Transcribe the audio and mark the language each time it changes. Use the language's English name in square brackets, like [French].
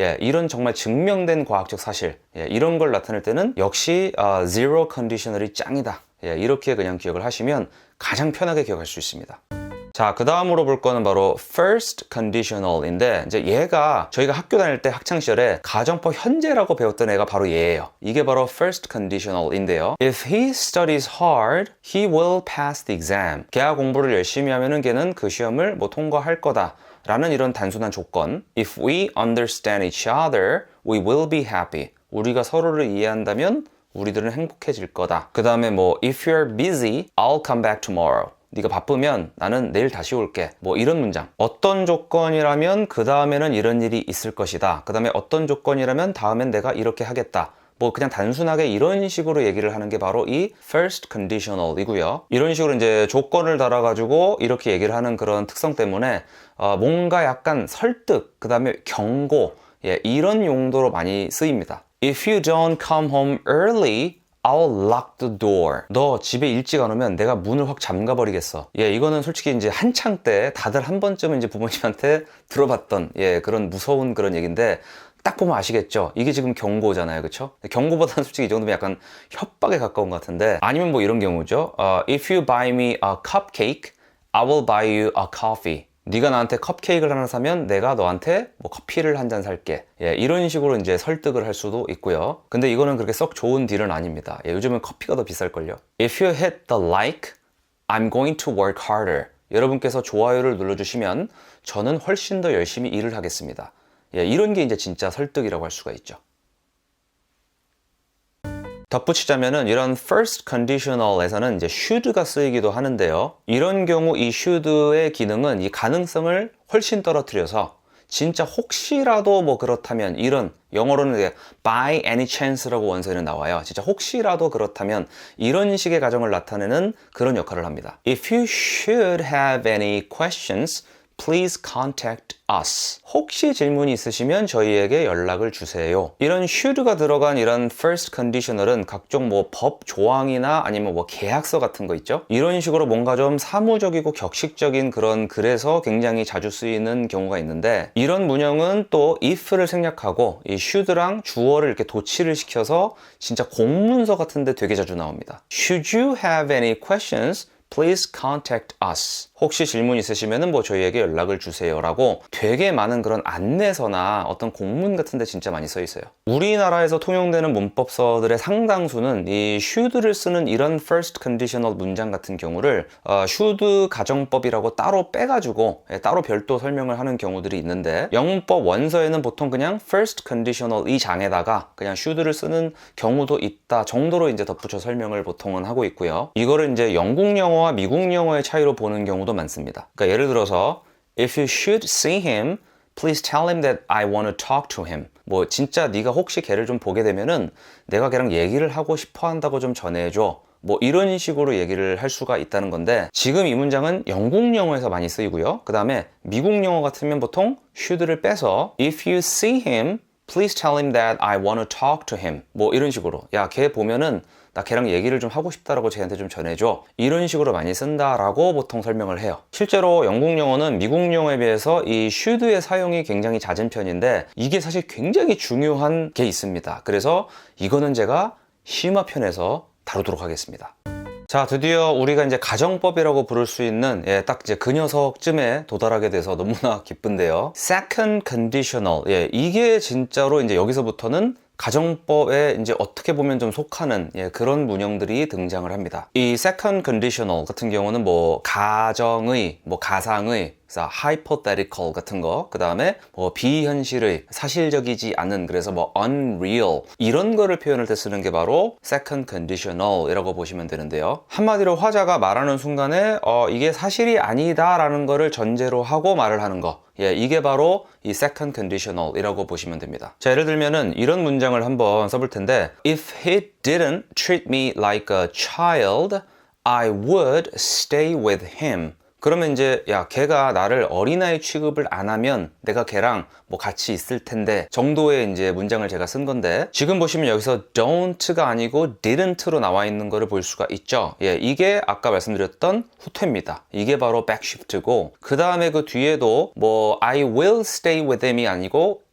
[Korean] 이런 정말 증명된 과학적 사실 이런 걸 나타낼 때는 역시 zero conditional이 짱이다. 이렇게 그냥 기억을 하시면 가장 편하게 기억할 수 있습니다. 자, 그 다음으로 볼 거는 바로 first conditional인데, 이제 얘가 저희가 학교 다닐 때 학창시절에 가정법 현재라고 배웠던 애가 바로 얘예요. 이게 바로 first conditional인데요. [English] If he studies hard, he will pass the exam. [Korean] 걔가 공부를 열심히 하면은 걔는 그 시험을 뭐 통과할 거다 라는 이런 단순한 조건. [English] If we understand each other, we will be happy. [Korean] 우리가 서로를 이해한다면 우리들은 행복해질 거다. 그 다음에 뭐 [English] If you're busy, I'll come back tomorrow. [Korean] 네가 바쁘면 나는 내일 다시 올게. 뭐 이런 문장. 어떤 조건이라면 그 다음에는 이런 일이 있을 것이다. 그 다음에 어떤 조건이라면 다음엔 내가 이렇게 하겠다. 뭐 그냥 단순하게 이런 식으로 얘기를 하는 게 바로 이 first conditional이고요. 이런 식으로 이제 조건을 달아가지고 이렇게 얘기를 하는 그런 특성 때문에 뭔가 약간 설득, 그 다음에 경고, 이런 용도로 많이 쓰입니다. [English] If you don't come home early, I'll lock the door. [Korean] 너 집에 일찍 안 오면 내가 문을 확 잠가버리겠어. 이거는 솔직히 이제 한창 때 다들 한 번쯤은 이제 부모님한테 들어봤던 그런 무서운 그런 얘기인데 딱 보면 아시겠죠? 이게 지금 경고잖아요, 그쵸? 경고보다는 솔직히 이 정도면 약간 협박에 가까운 것 같은데 아니면 뭐 이런 경우죠. [English] If you buy me a cupcake, I will buy you a coffee. [Korean] 네가 나한테 컵케이크를 하나 사면 내가 너한테 뭐 커피를 한 잔 살게. 이런 식으로 이제 설득을 할 수도 있고요. 근데 이거는 그렇게 썩 좋은 딜은 아닙니다. 요즘은 커피가 더 비쌀걸요. [English] If you hit the like, I'm going to work harder. [Korean] 여러분께서 좋아요를 눌러주시면 저는 훨씬 더 열심히 일을 하겠습니다. 이런 게 이제 진짜 설득이라고 할 수가 있죠. 덧붙이자면은 이런 first conditional에서는 이제 should가 쓰이기도 하는데요. 이런 경우 이 should의 기능은 이 가능성을 훨씬 떨어뜨려서 진짜 혹시라도 뭐 그렇다면 이런 영어로는 [English] by any chance [Korean] 라고 원서에는 나와요. 진짜 혹시라도 그렇다면 이런 식의 가정을 나타내는 그런 역할을 합니다. [English] If you should have any questions, please contact us. [Korean] 혹시 질문이 있으시면 저희에게 연락을 주세요. 이런 should가 들어간 이런 first conditional은 각종 뭐 법 조항이나 아니면 뭐 계약서 같은 거 있죠? 이런 식으로 뭔가 좀 사무적이고 격식적인 그런 글에서 굉장히 자주 쓰이는 경우가 있는데 이런 문형은 또 if를 생략하고 이 should랑 주어를 이렇게 도치를 시켜서 진짜 공문서 같은데 되게 자주 나옵니다. [English] Should you have any questions? Please contact us. [Korean] 혹시 질문 있으시면 뭐 저희에게 연락을 주세요 라고 되게 많은 그런 안내서나 어떤 공문 같은 데 진짜 많이 써 있어요. 우리나라에서 통용되는 문법서들의 상당수는 이 should를 쓰는 이런 first conditional 문장 같은 경우를 should 가정법이라고 따로 빼가지고 따로 별도 설명을 하는 경우들이 있는데 영문법 원서에는 보통 그냥 first conditional 이 장에다가 그냥 should를 쓰는 경우도 있다 정도로 이제 덧붙여 설명을 보통은 하고 있고요. 이거를 이제 영국 영어와 미국 영어의 차이로 보는 경우도 많습니다. 그러니까 예를 들어서 [English] If you should see him, please tell him that I want to talk to him. [Korean] 뭐 진짜 네가 혹시 걔를 좀 보게 되면은 내가 걔랑 얘기를 하고 싶어 한다고 좀 전해줘. 뭐 이런 식으로 얘기를 할 수가 있다는 건데 지금 이 문장은 영국 영어에서 많이 쓰이고요. 그 다음에 미국 영어 같으면 보통 should를 빼서 [English] If you see him, please tell him that I want to talk to him. [Korean] 뭐 이런 식으로 야, 걔 보면은 나 걔랑 얘기를 좀 하고 싶다라고 쟤한테 좀 전해줘. 이런 식으로 많이 쓴다라고 보통 설명을 해요. 실제로 영국 영어는 미국 영어에 비해서 이 should의 사용이 굉장히 잦은 편인데 이게 사실 굉장히 중요한 게 있습니다. 그래서 이거는 제가 심화편에서 다루도록 하겠습니다. 자, 드디어 우리가 이제 가정법이라고 부를 수 있는 딱 이제 그 녀석쯤에 도달하게 돼서 너무나 기쁜데요. [English] Second conditional. [Korean] 이게 진짜로 이제 여기서부터는 가정법에 이제 어떻게 보면 좀 속하는 그런 문형들이 등장을 합니다. 이 second conditional 같은 경우는 뭐 가정의, 뭐 가상의, hypothetical 같은 거, 그 다음에 뭐 비현실의, 사실적이지 않은, 그래서 뭐 unreal 이런 거를 표현할 때 쓰는 게 바로 second conditional이라고 보시면 되는데요. 한마디로 화자가 말하는 순간에 이게 사실이 아니다라는 거를 전제로 하고 말을 하는 거. 이게 바로 이 second conditional이라고 보시면 됩니다. 자, 예를 들면은 이런 문장을 한번 써볼 텐데 [English] If he didn't treat me like a child, I would stay with him. [Korean] 그러면 이제 야, 걔가 나를 어린아이 취급을 안 하면 내가 걔랑 뭐 같이 있을 텐데 정도의 이제 문장을 제가 쓴 건데 지금 보시면 여기서 don't가 아니고 didn't로 나와 있는 거를 볼 수가 있죠. 이게 아까 말씀드렸던 후퇴입니다. 이게 바로 backshift고 그 다음에 그 뒤에도 뭐 [English] I will stay with him [Korean] 이 아니고